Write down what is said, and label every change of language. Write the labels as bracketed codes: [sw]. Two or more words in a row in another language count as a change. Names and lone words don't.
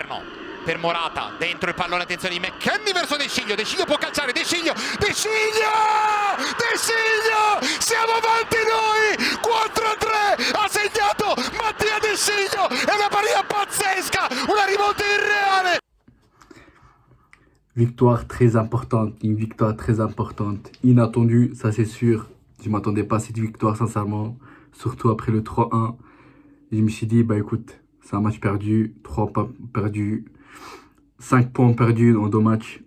[it] esterno per Morata, dentro il pallone, attenzione di McKennie verso De Sciglio può calciare, De Sciglio, siamo avanti noi, 4-3, ha segnato Mattia De Sciglio, è una partita pazzesca, una rimonta irreale. [fr] Victoire très importante, une victoire très importante, inattendue, ça c'est sûr. Je ne m'attendais pas à cette victoire sincèrement, surtout après le 3-1. Je me suis dit, bah écoute, c'est un match perdu, 3 pas perdus, 5 points perdus dans 2 matchs.